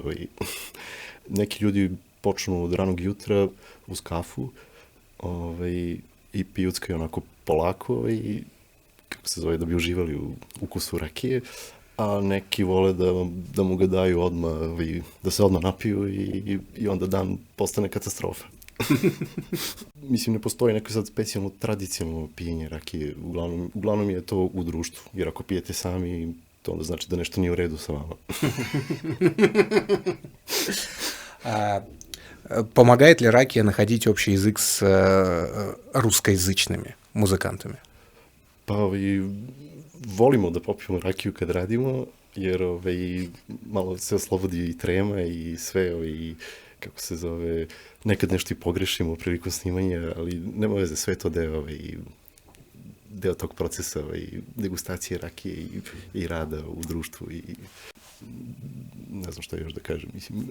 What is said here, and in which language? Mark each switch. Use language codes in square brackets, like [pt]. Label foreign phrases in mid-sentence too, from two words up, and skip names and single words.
[sr] Neki ljudi počnu od ranog jutra uz kafu i pijuckaju onako polako i kako se zove, da bi uživali u ukusu rakije, a neki vole da mu ga daju odmah, da se odmah napiju i onda dan postane katastrofa. Mislim, ne postoji neko sad specijalno tradicionalno pijenje rakije, uglavnom je to u društvu, jer ako pijete sami, to onda znači da nešto nije u redu sa vama. [ru] Помогает ли ракия находить общий язык с русскоязычными музыкантами? [sr] Pa volimo da popijemo rakiju kad radimo, jer malo se oslobodi i trema i sve, kako se zove, nekad nešto i pogrešimo prilikom snimanja, ali nema veze, sve to deo tog procesa degustacije rakije i rada u društvu i ne znam što još da kažem, mislim.